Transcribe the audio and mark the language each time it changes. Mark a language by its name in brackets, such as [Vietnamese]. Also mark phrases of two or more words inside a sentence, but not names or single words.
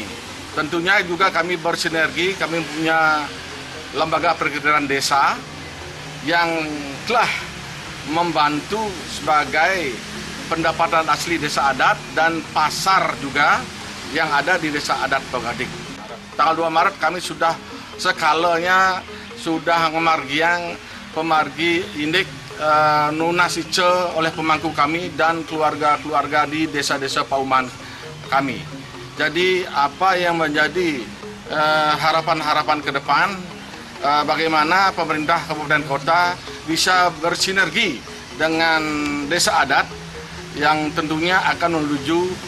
[Indonesian] Tentunya juga kami bersinergi, kami punya lembaga perekonomian desa yang telah membantu sebagai pendapatan asli desa adat dan pasar juga yang ada di desa adat Pogading. Tanggal 2 Maret kami sudah skalanya sudah [Balinese] pemargi indik nunasice [Indonesian] oleh pemangku kami dan keluarga-keluarga di desa-desa pauman kami. Jadi apa yang menjadi harapan-harapan ke depan, bagaimana pemerintah kabupaten kota bisa bersinergi dengan desa adat yang tentunya akan menuju